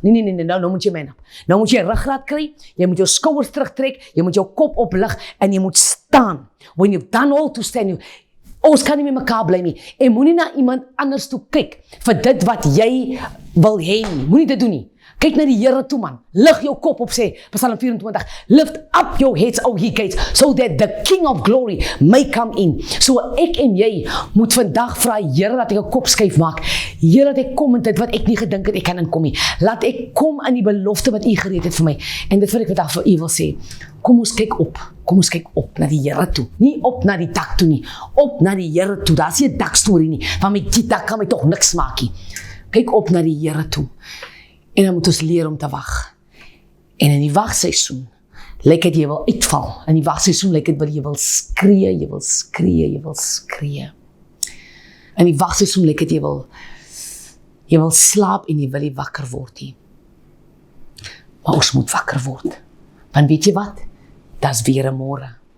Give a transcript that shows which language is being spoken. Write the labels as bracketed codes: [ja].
[af] Nee, nou moet jy man up. Nou moet jy ruggraat kry, jy moet jou skouers terugtrek, jy moet jou kop oplig, en jy moet staan. [en] When you've done all to stand, [af] ons kan nie met mekaar bly nie. En moenie na iemand anders toe kyk vir dit wat jy wil hê nie. Moenie dit doen nie. Kyk na die Here toe, man. Lig jou kop op, sê Psalm 24. [en] Lift up your heads, O ye gates, so that the King of glory may come in. [af] So ek en jy moet vandag vra, Here, dat ek 'n kop skuif maak. Here, dat ek kom in dit wat ek nie gedink het ek kan inkom nie. Laat ek kom in die belofte wat U gereed het vir my. En dit wil ek vandag vir U wil sê. Kom ons kyk op. Kom ons kyk op na die Here toe. Nie op na die dak toe nie. Op na die Here toe. Daar's nie 'n dakstorie nie. Want met die dak kan my tog niks maak nie. Kyk op na die Here toe. En dan moet ons leer om te wag. En in die wagseisoen lyk dit jy wil uitval. In die wagseisoen lyk dit wat jy wil skree, jy wil skree. In die wagseisoen lyk dit jy wil slaap en jy wil nie wakker word nie. Maar ons moet wakker word. Want weet jy wat? Dis weer 'n môre.